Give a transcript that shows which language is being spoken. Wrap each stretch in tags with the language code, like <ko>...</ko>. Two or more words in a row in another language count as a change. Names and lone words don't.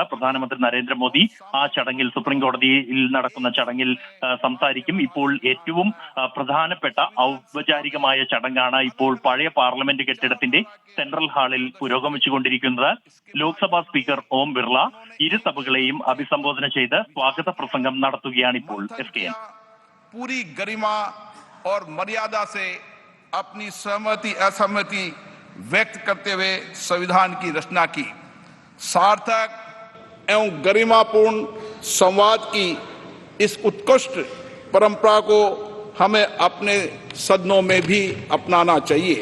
<ml>പ്രധാനമന്ത്രി നരേന്ദ്രമോദി ആ ചടങ്ങിൽ, സുപ്രീം കോടതിയിൽ നടക്കുന്ന ചടങ്ങിൽ സംസാരിക്കും. ഇപ്പോൾ ഏറ്റവും പ്രധാനപ്പെട്ട ഔപചാരികമായ ചടങ്ങാണ് ഇപ്പോൾ പഴയ പാർലമെന്റ് കെട്ടിടത്തിന്റെ സെൻട്രൽ ഹാളിൽ പുരോഗമിച്ചുകൊണ്ടിരിക്കുന്നത്. ലോക്സഭാ സ്പീക്കർ ഓം ബിർള ഇരു സഭകളെയും അഭിസംബോധന ചെയ്ത് സ്വാഗത പ്രസംഗം നടത്തുകയാണ് ഇപ്പോൾ. SKN</ml> <hi>पूरी गरिमा और मर्यादा से अपनी सहमति असहमति व्यक्त करते हुए संविधान की रचना की। सार्थक एवं गरिमापूर्ण संवाद की इस उत्कृष्ट परंपरा को हमें अपने सदनों में भी अपनाना चाहिए।</hi>